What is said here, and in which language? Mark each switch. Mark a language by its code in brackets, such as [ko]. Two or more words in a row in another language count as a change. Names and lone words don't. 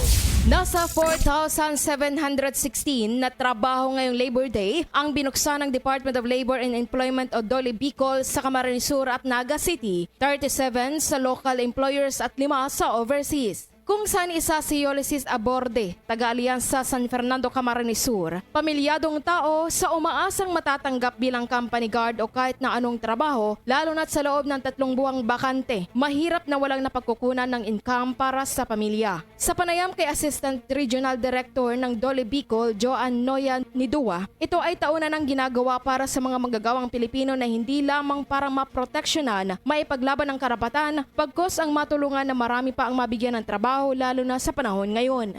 [tl] Nasa 4,716 na trabaho ngayong Labor Day ang binuksan ng Department of Labor and Employment o DOLE Bicol sa Camarines Sur at Naga City, 37 sa local employers at 5 sa overseas. Kung saan isa si Ulysses Aborde, taga-aliansa San Fernando, Camarines Sur, pamilyadong tao sa umaasang matatanggap bilang [en] company guard [tl] o kahit na anong trabaho, lalo na't sa loob ng 3 buwang bakante, mahirap na walang napagkukunan ng income para sa pamilya. Sa panayam kay Assistant Regional Director ng DOLE Bicol, Joan Noya Nidua, ito ay tauna ng ginagawa para sa mga manggagawang Pilipino na hindi lamang para maproteksyonan, maipaglaban ng karapatan, pagkos ang matulungan na marami pa ang mabigyan ng trabaho lalo na sa panahon ngayon.